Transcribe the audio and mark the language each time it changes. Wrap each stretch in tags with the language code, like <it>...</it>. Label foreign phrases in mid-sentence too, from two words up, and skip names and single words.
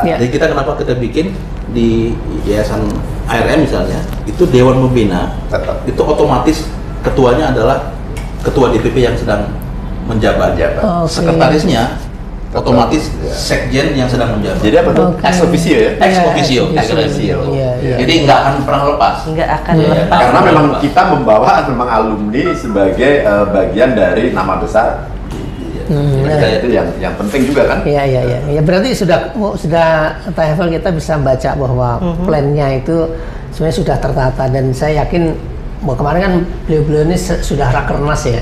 <id>Jadi kita kenapa kita bikin di yayasan ARM misalnya, itu Dewan Pembina Tetap. itu otomatis ketuanya adalah ketua DPP yang sedang menjabat. Oke. Sekretarisnya otomatis sekjen yang sedang menjabat. Jadi apa tuh? Oke.</id> <la>Ex officio ya? Ex officio. Ex officio.</la> <id>Iya, iya. Jadi nggak akan pernah lepas. Nggak akan Iya. lepas. Karena memang kita membawa memang alumni sebagai bagian dari nama besar. Nah, Itu yang penting juga kan? Iya, iya, iya. Ya berarti sudah TFL kita bisa baca bahwa plannya itu sebenarnya sudah tertata, dan saya yakin bahwa kemarin kan beliau-beliau ini sudah rakernas ya.</id>